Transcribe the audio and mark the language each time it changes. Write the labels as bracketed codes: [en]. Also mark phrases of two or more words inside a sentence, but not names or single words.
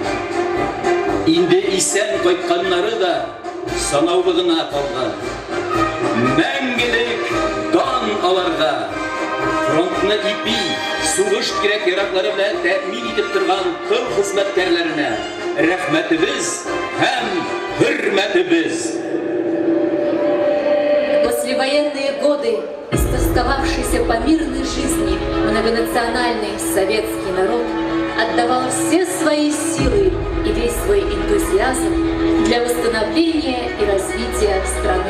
[tt] Инде исән кайтканнары да санаулы гына калган. Мәңгелек дан аларга фронтны ипи, сугыш кирәк-яраклары белән тәэмин итеп торган тыл хезмәткәрләренә рәхмәтебез һәм хөрмәтебез. [ru] Послевоенные годы, истосковавшийся по мирной жизни многонациональный советский народ, отдавал все свои силы и весь свой энтузиазм для восстановления и развития страны.